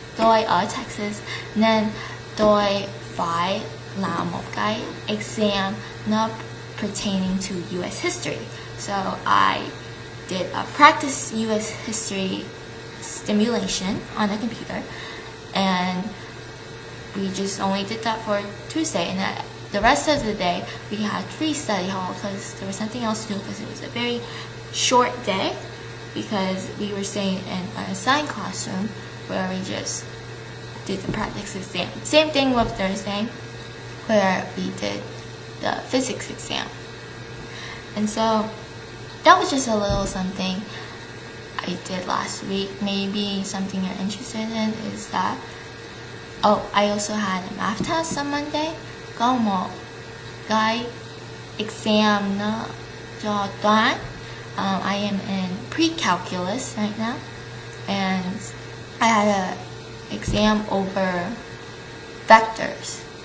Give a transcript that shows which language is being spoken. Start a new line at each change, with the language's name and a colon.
Vietnamese: Tôi ở Texas nên tôi phải làm một cái exam nó
English: pertaining to US history. So I did a practice US history simulation on the computer, and we just only did that for Tuesday, and the rest of the day we had free study hall because there was nothing else to do because it was a very short day because we were staying in an assigned classroom where we just did the practice exam. Same thing with Thursday where we did the physics exam. And so that was just a little something I did last week. Maybe something you're interested in is that I also had a math test on Monday.
Vietnamese: Có một cái exam nó cho toán.
English: I am in pre-calculus right now, and I had an exam over vectors.